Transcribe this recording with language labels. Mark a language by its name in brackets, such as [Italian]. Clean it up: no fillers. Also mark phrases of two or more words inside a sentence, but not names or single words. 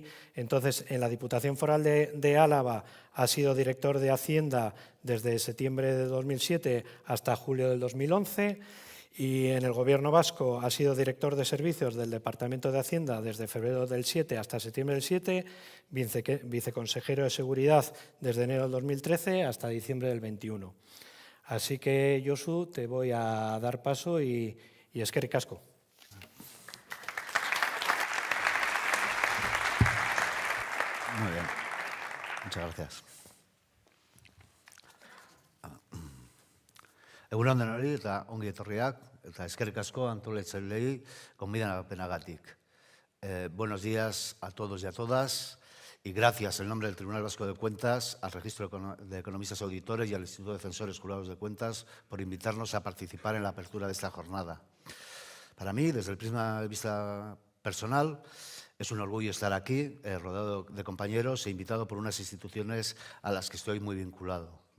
[Spanish] Entonces, en la Diputación Foral de Álava ha sido director de Hacienda desde septiembre de 2007 hasta julio del 2011, y en el Gobierno vasco ha sido director de servicios del Departamento de Hacienda desde febrero del 7 hasta septiembre del 7, viceconsejero de Seguridad desde enero del 2013 hasta diciembre del 21. Así que, Josu, te voy a dar paso y [Basque] eskerrik asko. [Spanish] Muy bien, muchas gracias. [Basque] Egun on denoi eta ongi etorriak, eta eskerrik asko antolatzaileei gonbidapenagatik. [Spanish] Buenos días a todos y a todas, y gracias en nombre del Tribunal Vasco de Cuentas, al Registro de Economistas Auditores y al Instituto de Defensores Jurados de Cuentas por invitarnos a participar en la apertura de esta jornada. Para mí, desde el prisma de vista personal, es un orgullo estar aquí, rodeado de compañeros e invitado por unas instituciones a las que estoy muy vinculado.